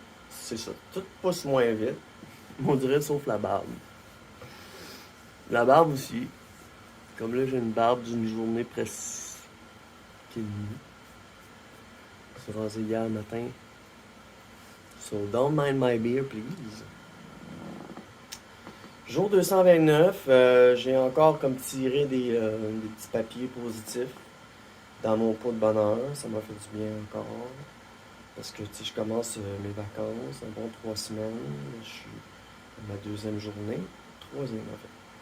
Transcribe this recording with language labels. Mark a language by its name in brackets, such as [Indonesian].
[French] C'est ça, tout pousse moins vite, on dirait sauf la barbe. La barbe aussi, comme là j'ai une barbe d'une journée presque et demie. Je suis rasé hier matin. [English] So don't mind my beer, please. [French] Jour 229, j'ai encore comme tiré des petits papiers positifs dans mon pot de bonheur. Ça m'a fait du bien encore. Parce que je commence mes vacances, un bon 3 semaines. Je suis à ma 2e journée. 3e en fait.